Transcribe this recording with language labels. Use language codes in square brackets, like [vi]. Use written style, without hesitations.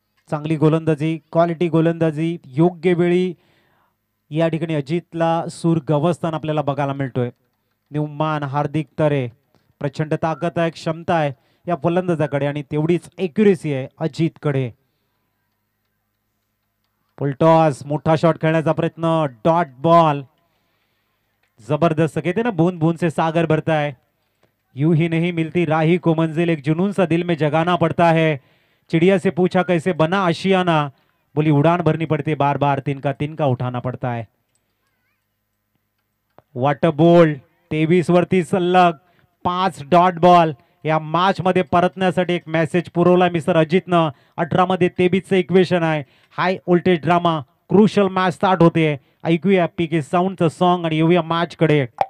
[mr] चांगली गोलंदाजी, क्वालिटी गोलंदाजी, योग्य वेळी या ठिकाणी अजितला सूर गवसताना आपल्याला बघायला मिळतोय. न्यूमान हार्दिक तरे प्रचंड ताकद आहे, क्षमता आहे या फलंदाजाकडे आणि तेवढीच एक्युरेसी आहे अजितकडे. फुलटॉस, मोठा शॉट खेळण्याचा प्रयत्न, डॉट बॉल. [hi] जबरदस्त कहते ना बूंद बूंद से सागर भरता है, यूं ही नहीं मिलती राही को मंजिल, एक जुनून सा दिल में जगाना पड़ता है. चिड़िया से पूछा कैसे बना आशियाना, बोली उड़ान भरनी पड़ती है बार बार, तिनका उठाना पड़ता है. [en] What a ball. [mr] 23 वरती सलग 5 डॉट बॉल या मॅच मध्ये परतण्यासाठी एक मेसेज पुरवला मिस्टर अजितनं. 18 मध्ये 23चं इक्वेशन आहे. High voltage drama, crucial match start होते. ऐकूया पीके साऊंडचं सॉन्ग आणि येऊया मॅच कडे.